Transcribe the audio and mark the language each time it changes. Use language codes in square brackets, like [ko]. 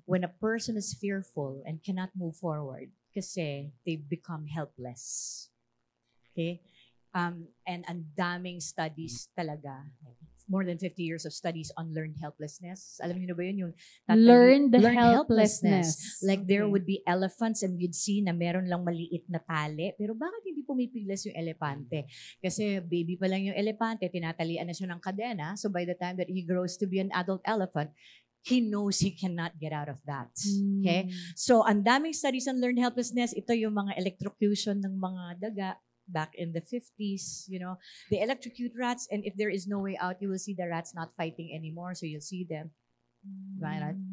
[en] when a person is fearful and cannot move forward, kasi they become helpless. Okay? And ang daming studies talaga, more than 50 years of studies on learned helplessness. [tl] Alam niyo na ba yun? Yung [en] Learned helplessness. Like there Okay. would be elephants and you'd see [tl] na meron lang maliit na tali. Pero bakit hindi pumipiglas yung elepante? Kasi baby pa lang yung elepante, tinatalian na siya ng kadena. [en] So by the time that he grows to be an adult elephant, he knows he cannot get out of that. Okay? So, ang daming studies on learned helplessness. [tl] Ito yung mga electrocution ng mga daga back in the 50s, [en] They electrocute rats, and if there is no way out, you will see the rats not fighting anymore. So, you'll see them. Right?